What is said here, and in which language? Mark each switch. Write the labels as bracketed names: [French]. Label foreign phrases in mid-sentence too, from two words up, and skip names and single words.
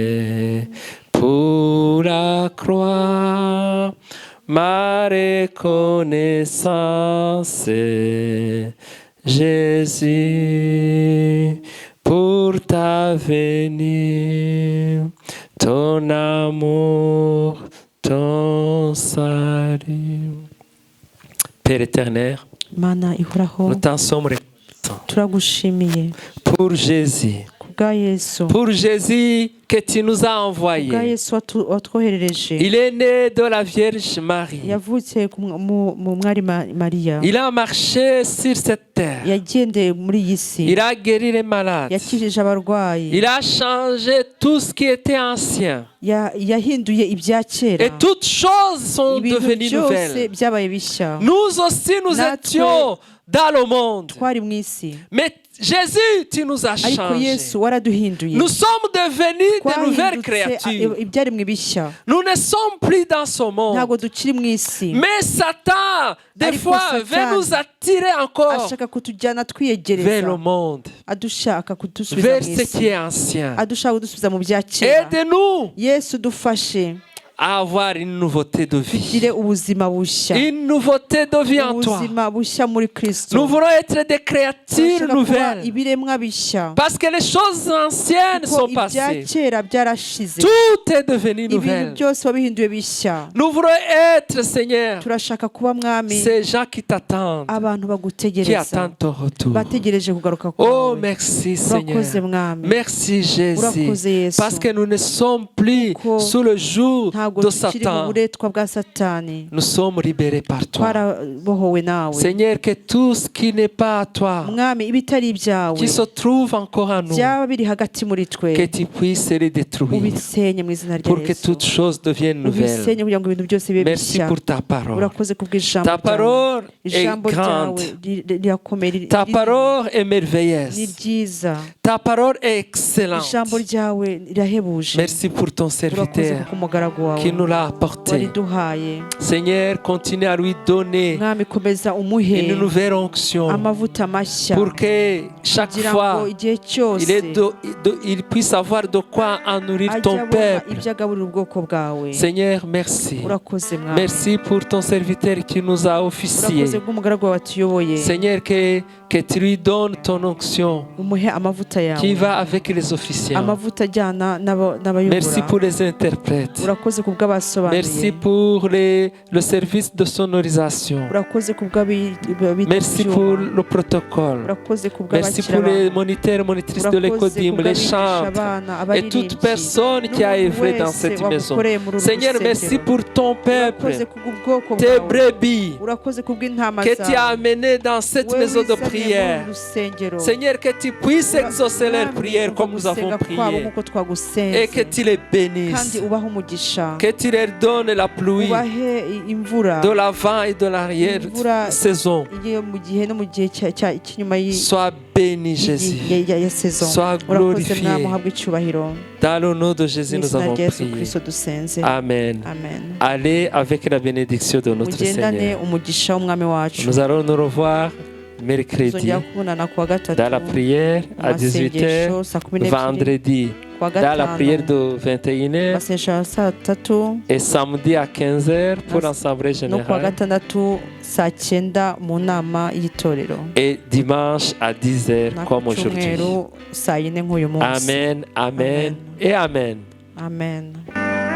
[French] pour la croix, ma reconnaissance, Jésus, pour ta venue, ton amour, ton salut. Père éternel, [Kinyarwanda] Mana ihoraho, [French] nous t'en sommes reconnaissants [Kinyarwanda] turagushimiye [French] pour Jésus. [Kinyarwanda] kubwa Yesu, [French] Pour Jésus que tu nous as [Kinyarwanda] kubwa [French] envoyé. [Kinyarwanda] Yesu watwoherereje. [French] Il est né de la Vierge Marie. [Kinyarwanda] Yavutse mu mwari Mariya, [French] Il a marché sur cette terre. [Kinyarwanda] yagendeye muri iyi si, [French] Il a guéri les malades. [Kinyarwanda] yakijije abarwayi, [French] Il a changé tout ce qui était ancien. [Kinyarwanda] yahinduye ibya kera, [French] Et toutes choses sont [Kinyarwanda] ibintu [French] devenues [Kinyarwanda] byose [French] nouvelles. [Kinyarwanda] byabaye bishya. [French] Nous aussi, nous [Kinyarwanda] Natwe [French] étions dans le monde. [Kinyarwanda] twari mu isi, [French] Mais Jésus, tu nous as [Kinyarwanda] ariko [French] changés. [Kinyarwanda] Yesu waraduhinduye, [French] Nous sommes devenus de nouvelles [Kinyarwanda] twahindutse [French] créatures. [Kinyarwanda] ibyaremwe bishya. [French] Nous ne sommes plus dans ce monde. [Kinyarwanda] Ntabwo tukiri mu isi, [French] Mais Satan, des [Kinyarwanda] Ariko [French] fois, [Kinyarwanda] Satan [French] veut nous attirer encore [Kinyarwanda] ashaka kutujyana [French] vers le [Kinyarwanda] twiyegereza, [French] monde, [Kinyarwanda] adushaka kudusubiza [French] vers [Kinyarwanda] mu [French] ce [Kinyarwanda] isi, [French] qui est ancien. [Kinyarwanda] adushaka kudusubiza mu bya kera. [French] Aide-nous [Kinyarwanda] Yesu dufashe [French] à avoir une nouveauté de [Kinyarwanda] tugire [French] vie. [Kinyarwanda] ubuzima bushya, [French] Une nouveauté de vie en toi. [Kinyarwanda] ubuzima bushya muri Kristo. [French] Nous voulons être des créatures [Kinyarwanda] Turashaka kuba [French] nouvelles. [Kinyarwanda] ibiremwa bishya, [French] Parce que les choses anciennes [Kinyarwanda] kuko [French] sont [Kinyarwanda] ibya [French] passées. [Kinyarwanda] kera byarashize, [French] Tout est devenu [Kinyarwanda] ibintu [French] nouvel. [Kinyarwanda] byose wabihinduye bishya. [French] Nous voulons être, Seigneur, [Kinyarwanda] Turashaka kuba mwami [French] ces gens qui t'attendent, [Kinyarwanda] abantu [French] qui [Kinyarwanda] bagutegereza, [French] attendent ton retour. [Kinyarwanda] bategereje kugaruka [French] Oh, [Kinyarwanda] kwawe. [French] merci, Seigneur. [Kinyarwanda] Urakoze mwami, [French] Merci, [Kinyarwanda] urakoze [French] Jésus. [Kinyarwanda] Yesu, [French] Parce que nous ne sommes plus [Kinyarwanda] Kuko [French] sous le joug [Kinyarwanda] ntabwo [French] de [Kinyarwanda] tukiri mu [French] Satan. [Kinyarwanda] buretwa bwa Satani, [French] Nous sommes libérés par toi. [Kinyarwanda] twarabohowe nawe. [French] Seigneur, que tout ce qui n'est pas à toi, [Kinyarwanda] Mwami, ibitari ibyawe [French] qui se trouve encore en nous, [Kinyarwanda] byaba biri hagati muri twe, [French] que tu puisses les détruire [Kinyarwanda] ubisenye mu izina rya [French] pour que [Kinyarwanda] Yesu, [French] toutes choses deviennent nouvelles. [Kinyarwanda] ubisenye kugira ngo ibintu byose bibe [French] Merci [Kinyarwanda] bishya. [French] pour ta parole. [Kinyarwanda] Urakoze kubw'ijambo [French] Ta [Kinyarwanda] ryawe. [French] parole est [Kinyarwanda] Ijambo ryawe [French] grande. [Kinyarwanda] rirakomeye, [French] Ta parole est [Kinyarwanda] ni [French] merveilleuse. [Kinyarwanda] ryiza, [French] Ta parole est excellente. [Kinyarwanda] ijambo ryawe rirahebuje. [French] Merci pour ton [Kinyarwanda] Urakoze [French] serviteur [Kinyarwanda] kuko umugaragu wawe [French] qui nous l'a apporté. [Kinyarwanda] wariduhaye. [French] Seigneur, continue à lui donner [Kinyarwanda] Mwami, komeza umuhe [French] une nouvelle onction [Kinyarwanda] amavuta mashya, [French] pour que chaque [Kinyarwanda] kugira [French] fois [Kinyarwanda] ngo igihe cyose [French] il puisse avoir de quoi en nourrir [Kinyarwanda] ajye [French] ton [Kinyarwanda] abona [French] peuple. [Kinyarwanda] ibyo agaburira ubwoko bwawe. [French] Seigneur, merci. [Kinyarwanda] Urakoze mwami, [French] Merci pour ton serviteur qui nous a officié. [Kinyarwanda] urakoze bw'umugaragu wawe watuyoboye. [French] Seigneur, que tu lui donnes ton onction [Kinyarwanda] umuhe amavuta [French] qui [Kinyarwanda] yawe, [French] va avec les officiants. [Kinyarwanda] amavuta ajyana [French] Merci [Kinyarwanda] n'abayobora. [French] pour les interprètes. [Kinyarwanda] Urakoze kubw'abasobanuye, [French] Merci pour le service de sonorisation. [Kinyarwanda] urakoze [French] Merci pour le protocole. [Kinyarwanda] urakoze [French] Merci pour les moniteurs, monitrices de l'écodim, les chantres et toute personne qui a œuvré dans cette maison. Seigneur, merci pour ton peuple, tes brebis [Kinyarwanda] urakoze kubw'intama [French] que tu as [Kinyarwanda] zawe, [French] amenés dans cette [Kinyarwanda] wewe [French] maison de [Kinyarwanda] wizanye [French] prière. [Kinyarwanda] muri rusengero. [French] Seigneur, que tu puisses exaucer leurs [Kinyarwanda] Mwami, [French] prières comme nous avons [Kinyarwanda] gusenga kwabo [French] prié [Kinyarwanda] nk'uko [French] et [Kinyarwanda] twagusenze, [French] que tu les [Kinyarwanda] kandi [French] bénisses, [Kinyarwanda] ubahe umugisha, [French] que tu leur donnes la pluie [Kinyarwanda] ubahe imvura [French] de l'avant et de l'arrière [Kinyarwanda] Imvura [French] saison. [Kinyarwanda] iyo mu gihe no mu gihe cy'inyuma [French] Sois béni, Jésus. [Kinyarwanda] ya saison. [French] Sois [Kinyarwanda] Urakoze [French] glorifié. [Kinyarwanda] mwami, uhabwe icyubahiro. [French] Dans le nom de Jésus, [Kinyarwanda] Mu [French] nous [Kinyarwanda] izina [French] avons [Kinyarwanda] rya Yesu [French] prié. [Kinyarwanda] Kristo dusenze. [French] Amen. [Kinyarwanda] Amen. [French] Allez avec la bénédiction de notre [Kinyarwanda] mugendane [French] Seigneur. [Kinyarwanda] umugisha w'umwami wacu. [French] Nous allons nous revoir mercredi [Kinyarwanda] tuzongera kubonana kuwa gatatu [French] dans la prière à [Kinyarwanda] mu masengesho [French] 18h, [Kinyarwanda] saa 12:00, [French] vendredi dans la prière de 21h [Kinyarwanda] basengesha saa tatu [French] et samedi à 15h pour l'Assemblée [Kinyarwanda] no kuwa [French] générale [Kinyarwanda] gatandatu saa cyenda mu nama y'itorero [French] et dimanche à 10h comme aujourd'hui. [Kinyarwanda] cyumweru saa yine nk'uyu munsi. [French] Amen, amen et amen. [Kinyarwanda] Amen.